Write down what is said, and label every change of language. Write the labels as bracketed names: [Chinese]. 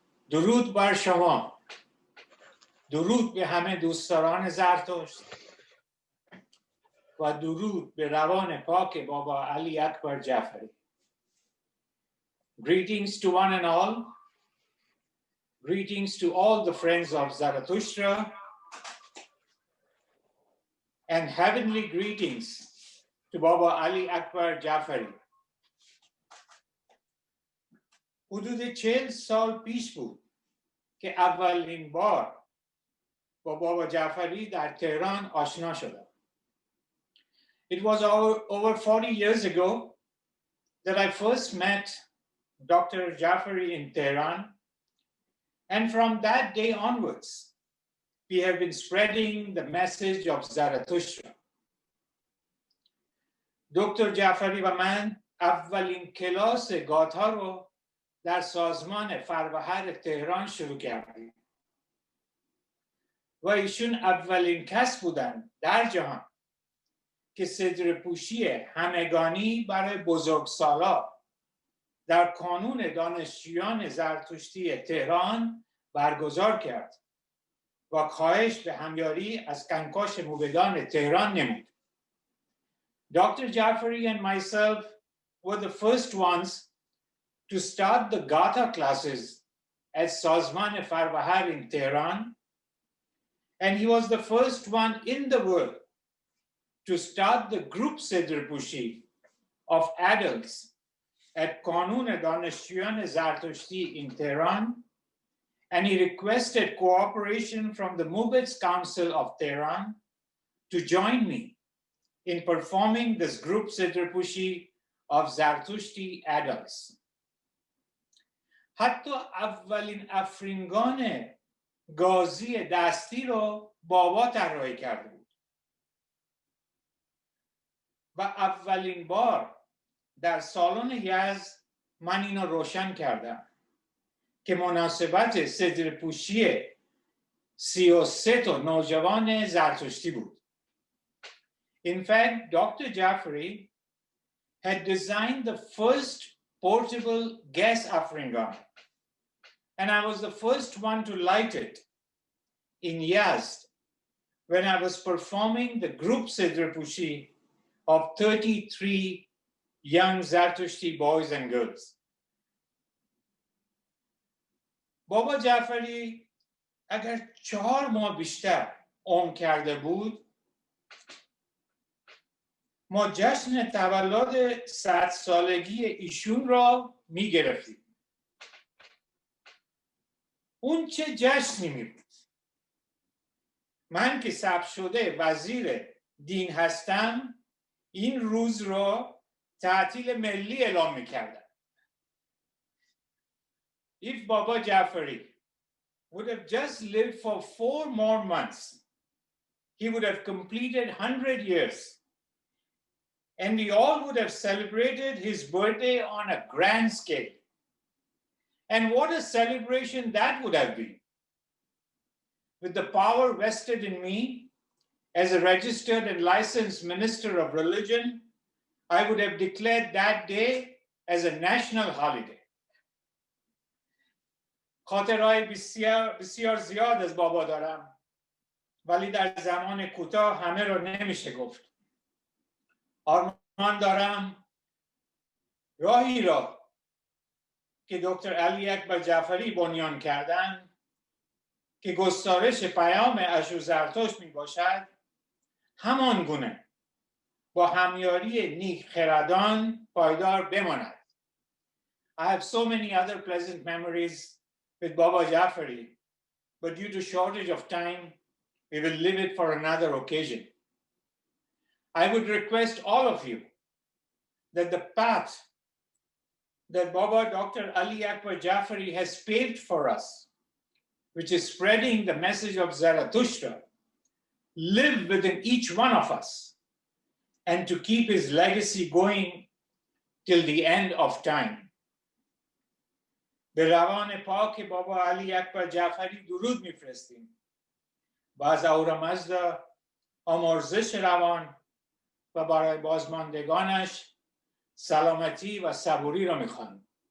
[Persian] درود بر شما، درود به همه دوستداران زرتشت و درود به روان پاک بابا علی اکبر جعفری. [English] Greetings to one and all. Greetings to all the friends of Zarathustra, and heavenly greetings to Baba Ali Akbar Jafarey. [Persian] حدود 40 سال پیش بود که اولین بار با بابا جعفری در تهران آشنا شدم. [English] It was over 40 years ago that I first met Dr. Jafarey in Tehran, and from that day onwards, we have been spreading the message of Zarathustra. [Persian] دکتر جعفری و من اولین کلاس گاتا رو در سازمان فروهر تهران شروع کردیم و ایشون اولین کس بودن در جهان که صدر پوشی همگانی برای بزرگسالا در کانون دانشجویان زرتشتی تهران برگزار کرد و خواهش به همیاری از کنکاش موبدان تهران نمود. [English] Dr. Jafarey and myself were the first ones to start the Gata classes at Sazman Farvahar in Tehran, and he was the first one in the world to start the group Sidr Pushi of adults at Kanun Danashtiyan Zartushti in Tehran, and he requested cooperation from the Mubeds Council of Tehran to join me in performing this group Sidr Pushi of Zartushti adults. [Persian] حتی اولین افرینگان گازی دستی رو بابا طراحی کرده بود و اولین بار در سالن یزد من اینو روشن کردم که مناسبت صدر پوشی 33 تا نوجوان زرتشتی بود. [English] In fact, Dr. Jafarey had designed the first portable gas Afringan, and I was the first one to light it in Yazd when I was performing the group Sidra Pushi of 33 young Zartushti boys and girls. [Persian] بابا جعفری اگر 4 ماه بیشتر عمر کرده بود ما جشن تولد 100 سالگی ایشون را می گرفتیم. اون چه جشنی می بود. من که ثبت شده وزیر دین هستم این روز را تعطیل ملی اعلام می کردم. [English] If Baba Jafari would have just lived for 4 more months, he would have completed 100 years. And we all would have celebrated his birthday on a grand scale. And what a celebration that would have been. With the power vested in me as a registered and licensed minister of religion, I would have declared that day as a national holiday. [Persian] خاطرهای بسیار زیاد از بابا دارم ولی در زمان کوتاه همه رو نمیشه گفت. آرمان دارم راهی را که دکتر علی اکبر جعفری بنیان کردن که گسترش پیام اشور زرتشت می باشد همان گونه با همیاری نیک خردان پایدار بماند. [English] I have so many other pleasant memories with Baba Jafari, but due to shortage of time, we will leave it for another occasion. I would request all of you that the path that Baba Dr. Ali Akbar Jafari has paved for us, which is spreading the message of Zarathustra, live within each one of us and to keep his legacy going till the end of time. [Persian] به روان پاک بابا علی اکبر جعفری درود میفرستیم و از اهورامزدا آمرزش روان و برای بازماندگانش سلامتی و صبوری را میخوانیم.